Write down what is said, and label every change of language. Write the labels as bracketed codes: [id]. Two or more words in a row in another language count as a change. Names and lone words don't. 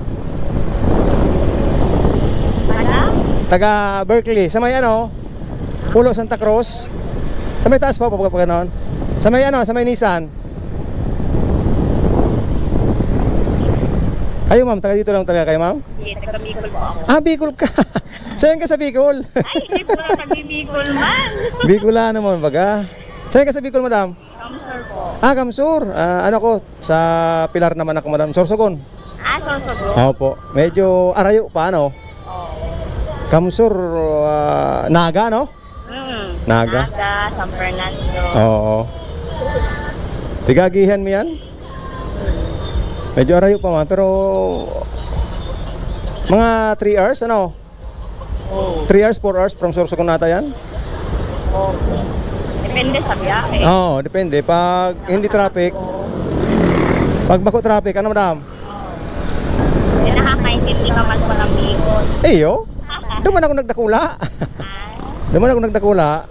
[tl] Taga Berkeley, sa may Pulo Santa Cruz. Sa may taas po, pag gano'n. Sa may sa may Nissan. Kayo ma'am, taga dito lang talaga kayo ma'am? Hindi, taga Bicol po ako. Bicol ka. Saan ka sa Bicol? [bik] Ay, hindi po na nagbibigol man. Bicol naman baga. Saan ka sa Bicol, madam? Kamsur po. Kamsur. Ano ko, sa Pilar naman ako, madam. Sorsogon. Sosogo. Opo. Medyo arayo pa, ano? Kamsur, Naga, no? Naga. San Fernando. Oo. Tigagihan mo yan? Medyo arayo pa man, pero mga 3 hours, ano? 3 hours, 4 hours from Sorsogon nata yan? [tl] Depende sa biyahe. Oo, depende. [bik] Pag hindi traffic, pag bako traffic, ano madam? Nakakaintindi ka man ko ng Bicol. Iyo, duman ako nagdakula. Duman ako nagdakula.